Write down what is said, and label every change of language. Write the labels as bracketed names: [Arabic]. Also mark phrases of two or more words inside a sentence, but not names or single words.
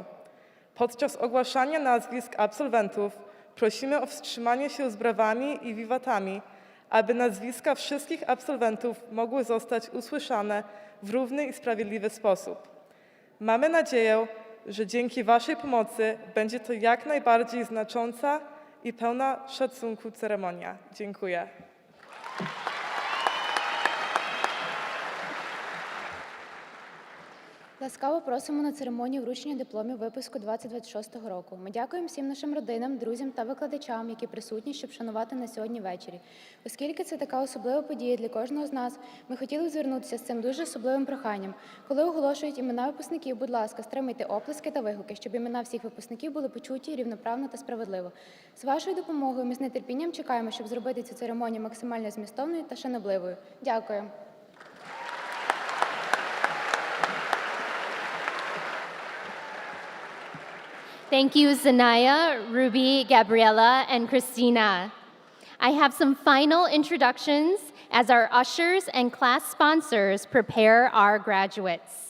[Polish] Podczas ogłaszania nazwisk absolwentów prosimy o wstrzymanie się z brawami i wiwatami, aby nazwiska wszystkich absolwentów mogły zostać usłyszane w równy i sprawiedliwy sposób. Mamy nadzieję, że dzięki Waszej pomocy będzie to jak najbardziej znacząca i pełna szacunku ceremonia. Dziękuję. [Ukrainian] Ласкаво просимо на церемонію вручення дипломів випуску 2026 року. Ми дякуємо всім нашим родинам, друзям та викладачам, які присутні, щоб шанувати на сьогодні ввечері. Оскільки це така особлива подія для кожного з нас, ми хотіли б звернутися з цим дуже особливим проханням. Коли оголошують імена випускників, будь ласка, стримуйте оплески та вигуки, щоб імена всіх випускників були почуті рівноправно та справедливо. З вашою допомогою ми з нетерпінням чекаємо, щоб зробити цю церемонію максимально змістовною та шанобливою. Дякую. [English] Thank you, Zanaya, Ruby, Gabriella, and Christina. I have some final introductions as our ushers and class sponsors prepare our graduates.